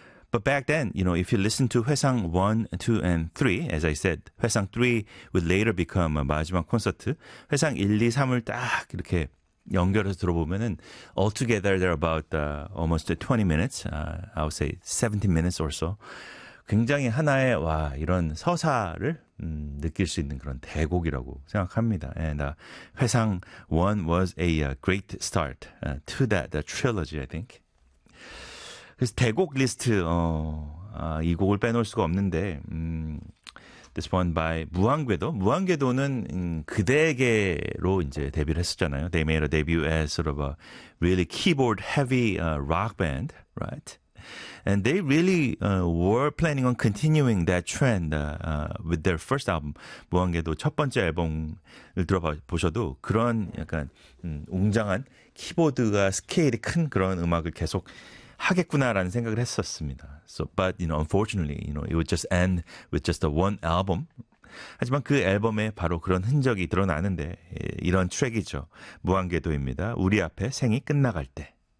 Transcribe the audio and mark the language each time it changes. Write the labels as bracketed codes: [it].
[en] But back then, you know, if you listen to [ko] 회상 1, 2, and 3, as I said, 회상 3 would later become a 마지막 콘서트, 회상 1, 2, 3을 딱 이렇게 연결해서 들어보면은 [en] altogether they're about almost 20 minutes, I would say 17 minutes or so. [ko] 굉장히 하나의 와 이런 서사를 느낄 수 있는 그런 대곡이라고 생각합니다. [en] And 회상 1 was a great start to that the trilogy, I think. [ko] 그래서 대곡 리스트 이 곡을 빼놓을 수가 없는데 [en] This one by [ko] 무한궤도. 무한궤도는 그대에게로 이제 데뷔를 했었잖아요. [en] They made a debut as sort of a really keyboard heavy rock band, right? And they really were planning on continuing that trend with their first album. [ko] 무한궤도 첫 번째 앨범을 들어보셔도 그런 약간 웅장한 키보드가 스케일이 큰 그런 음악을 계속 하겠구나라는 생각을 했었습니다. [en] So, but you know, unfortunately, you know, it would just end with just the one album. [ko] 하지만 그 앨범에 바로 그런 흔적이 드러나는데 이런 트랙이죠. 무한궤도입니다. 우리 앞에 생이 끝나갈 때.